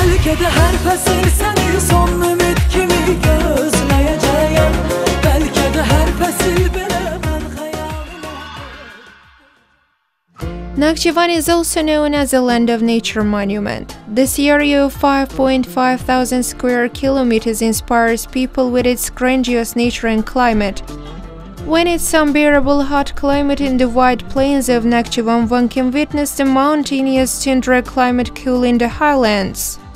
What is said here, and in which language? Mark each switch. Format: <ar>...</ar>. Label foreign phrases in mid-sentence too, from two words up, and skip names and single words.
<az>Bəlkə də hər fəsil səni son ümid kimi gözləyəcəyəm. Bəlkə də hər fəsil belə mən xəyalıma.</az> <en>Nakhchivan is also known as a land of nature monument. This area of 5.5 thousand square kilometers inspires people with its grandiose nature and climate. When its unbearable hot climate in the wide plains of Nakhchivan, one can witness the mountainous tundra climate cool in the highlands.</en>